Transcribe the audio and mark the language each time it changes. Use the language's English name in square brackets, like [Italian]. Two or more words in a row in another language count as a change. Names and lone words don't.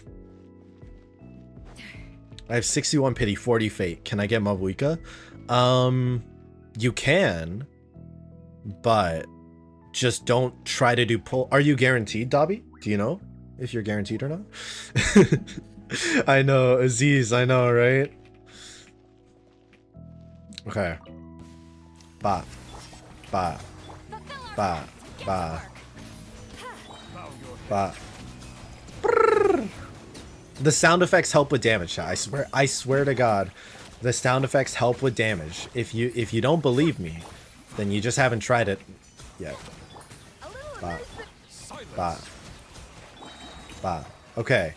[English] I have 61 pity, 40 fate. Can I get Mabuika? You can, but just don't try to do pull. Are you guaranteed, Dobby? Do you know if you're guaranteed or not? I know, Aziz, I know, right? Okay. Ba. Ba. Ba. Ba. Ba. Brrr. The sound effects help with damage. I swear to God, the sound effects help with damage. If you don't believe me, then you just haven't tried it yet. Ba. Ba. Ba. Okay.